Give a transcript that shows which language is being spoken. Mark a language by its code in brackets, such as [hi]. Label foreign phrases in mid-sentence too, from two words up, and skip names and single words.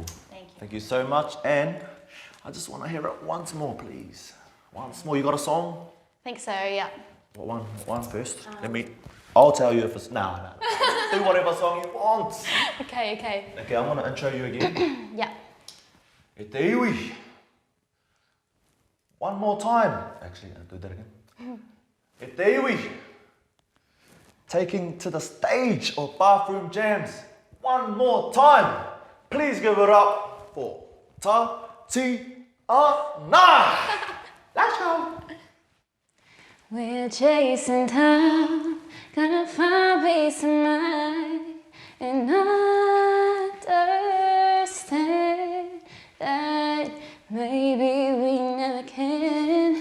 [en] Thank you. Thank you so much. And I just want to hear it once more, please. Once more. You got a song? Think so, yeah. What one? What one first? I'll tell you if it's... No. Do whatever song you want. Okay. Okay, I'm going to intro you again. Yeah. [mi] E te iwi. [en] One more time. Actually, I'll do that again. [mi] E te iwi. [en] Taking to the stage of Bathroom Jamz. One more time. Please give it up for Tatyana. Let's go. We're chasing time, gonna find peace of mind, and understand that maybe we never can.